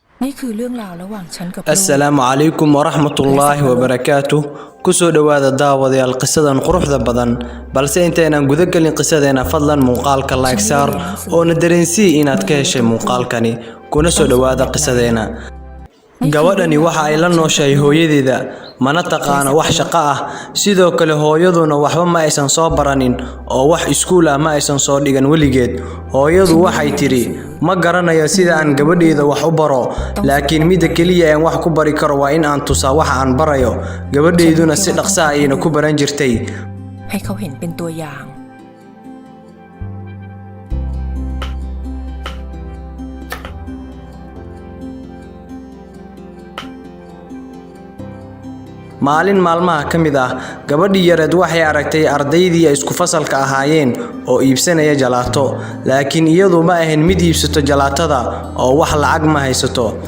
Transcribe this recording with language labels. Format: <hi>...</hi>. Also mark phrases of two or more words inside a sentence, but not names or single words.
<th>นี่คือเรื่องราวระหว่างฉันกับ</th> <ar>السلام عليكم ورحمة الله وبركاته كسو دواada</ar> <so>daawadayaal qisadan quruxda badan balse intaynan guda galin qisadeena fadlan muuqaalka like saar oo na dareensii inaad ka heshay muuqaalkani kuna soo dhawaada qisadeena gabadhani waxa ay la nooshahay hooyadeeda mana taqaana wax shaqo ah sidoo kale hooyaduna waxba ma aysan soo baranin oo wax iskuul ah ma aysan soo dhigan weligeed hooyadu waxay tiri ma garanayo sida aan gabadheeda wax u baro laakiin mid kaliya aan wax ku bari karo waa in aan tusaa wax aan barayo gabadheeduna si dhaqso ah ayna ku baran jirtay</so> <th>ให้เขาเห็นเป็นตัวอย่าง</th> <so>maalin maalmaha kamid ah gabadhii yareed waxay aragtay ardaydii ay isku fasalka ahaayeen oo iibsanaya jalaato laakiin iyadu ma ahayn mid iibsato jalaatada oo wax lacag ma haysato</so>